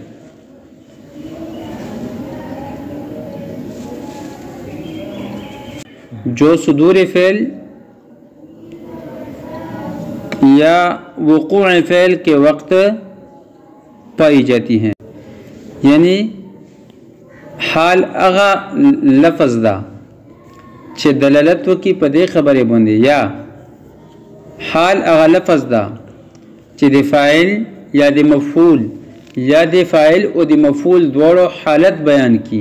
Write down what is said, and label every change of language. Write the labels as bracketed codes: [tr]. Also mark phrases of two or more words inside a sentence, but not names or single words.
[ur] جو صدور فعل یا وقوع فعل کے وقت پائی جاتی ہیں. [ps] یعنی حال اغا لفظ دا چې دلالت وکي په دې خبرې باندې، یا حال هغه لفظ ده چې د فاعل یا د مفعول یا د فاعل او د مفعول دواړو حالت بیان کی.